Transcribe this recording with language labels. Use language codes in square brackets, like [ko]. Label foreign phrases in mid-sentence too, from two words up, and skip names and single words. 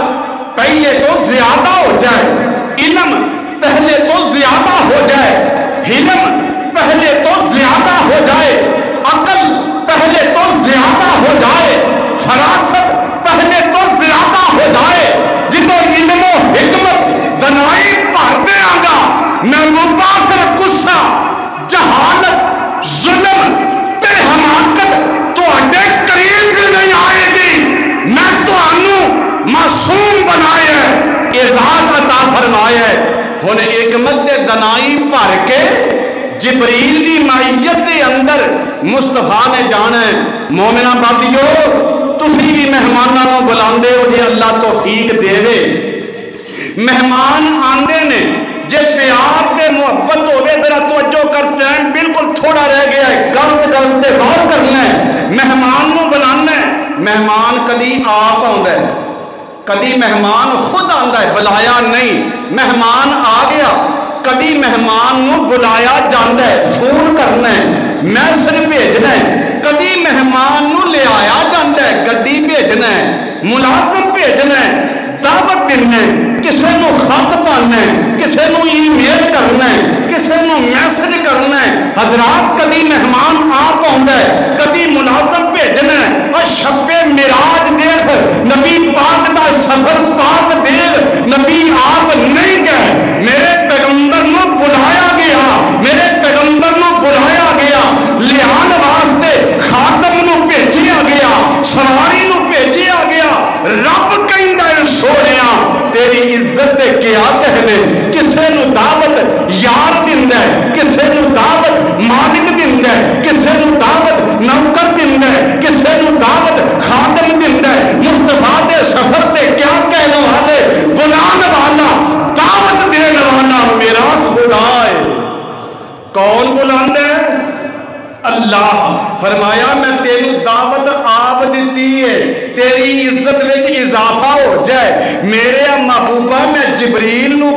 [pa] پہلے تو زیادہ ہو جائے، علم پہلے تو زیادہ ہو جائے، حلم پہلے تو زیادہ ہو جائے، عقل پہلے تو زیادہ ہو جائے، فراست پہلے تو زیادہ ہو جائے، جدو علم و حکمت دنائی بھر دیا گا، محبوبہ پھر غصہ جہالت ظلم تے حماقت تو اڈے قریب بھی نہیں آئے گی۔ میں تو انو معصوم بنائے ہے، اعزاز عطا فرمائے ہے۔ ہن حکمت دے دنائی بھر کے جبریل دی معیت دے اندر مصطفیٰ نے جانا ہے۔ مومنہ بابیو تسی بھی مہماناں نوں بلاندے ہو جے اللہ توفیق دے وے، مہمان آندے نے جے پیار تے محبت ہوئے ذرا توجہ کر، ٹائم بالکل تھوڑا رہ گیا ہے، گل تے غور کرنا ہے۔ مہمان نوں بلانا ہے، مہمان کدی آپ آندا ہے، کدی مہمان خود آندا ہے، بلایا نہیں، مہمان آ گیا، کدی مہمان نوں بلایا جاندا ہے، فون کرنا ہے، میسج بھیجنا ہے، کدی مہمان نوں لے آیا جاندا ہے، گڈی بھیجنا ہے، ملازم بھیجنا ہے، دعوت دینا ہے، کسے نو خط پانا ہے، کسے نو ای میل کرنا ہے، کسے نو میسج کرنا ہے۔ حضرات کدی مہمان آپ آندا ہے، کدی ملازم بھیجنا ہے۔ اور شب معراج دیکھ، نبی پاک دا سفر پاک دیکھ، نبی آپ نہیں گئے، میرے پیغمبر نو بلایا گیا، میرے پیغمبر نو بلایا گیا، لیان واسطے خاتم نو بھیجیا گیا، سواری نو بھیجیا گیا۔ رب کہندا ہے سونیا تیری عزت دے کیا کہنے، کسے نو دعوت یار دیندا ہے، کسے نو دعوت مالک دیندا ہے، کسے نو دعوت نوکر دیندا ہے، کسے نو دعوت خادم دیندا ہے۔ مصطفیٰ دے سفر تے کیا کہنے والے، بلان والا دعوت دین والا میرا خدا ہے۔ کون بلاندا ہے؟ اللہ۔ فرمایا میں تینو دعوت آپ دیتی ہے، تیری عزت وچ اضافہ ہو جائے، میرے محبوبہ میں جبریل نو